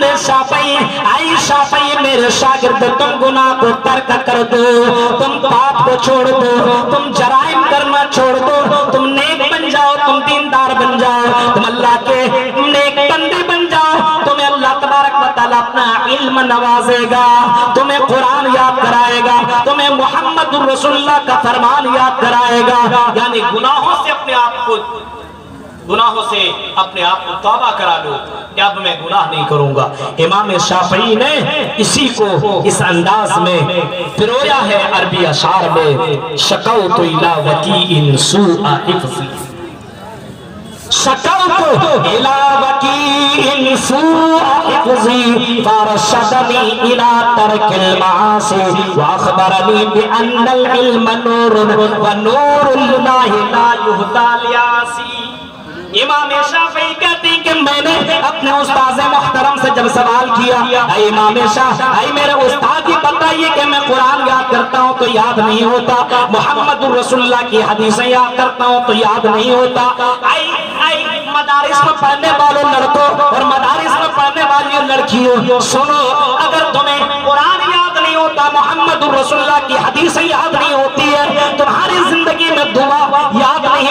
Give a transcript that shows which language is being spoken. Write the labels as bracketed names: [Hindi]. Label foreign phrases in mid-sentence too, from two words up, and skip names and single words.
[Urdu] شافعی، آئی شافعی میرے شاگرد، تم گناہ کو ترک کر دو، تم پاپ کو چھوڑ دو، تم جرائم کرنا چھوڑ دو، تم نیک بن جاؤ، تم دیندار بن جاؤ، تم اللہ کے نیک بندے بن جاؤ، تمہیں اللہ تبارک و تعالیٰ اپنا علم نوازے گا، تمہیں قرآن یاد کرائے گا، تمہیں محمد رسول اللہ کا فرمان یاد کرائے گا۔ یعنی گناہوں سے اپنے آپ کو توبہ کرا لو کہ اب میں گناہ نہیں کروں گا۔ امام شافعی نے اسی کو اس انداز میں پرویا ہے عربی اشعار میں، [Arabic] شکوت الی وکیء سوء حفظی، شکوت الی وکیء سوء حفظی فارشدنی الی ترک المعاصی واخبرنی بان العلم نور ونور اللہ لا یہدی لعاصی۔ [Urdu] امام شافعی کہتے ہیں کہ میں نے اپنے استاذ محترم سے جب سوال کیا، اے امام شافعی، اے میرے استاد یہ بتائیے کہ میں قرآن یاد کرتا ہوں تو یاد نہیں ہوتا، محمد رسول اللہ کی حدیثیں یاد کرتا ہوں تو یاد نہیں ہوتا، مدارس میں پڑھنے والوں لڑکوں اور مدارس میں پڑھنے والی لڑکیوں سنو، اگر تمہیں قرآن یاد نہیں ہوتا، محمد رسول اللہ کی حدیثیں یاد نہیں ہوتی ہے، تمہاری زندگی میں دعا یاد نہیں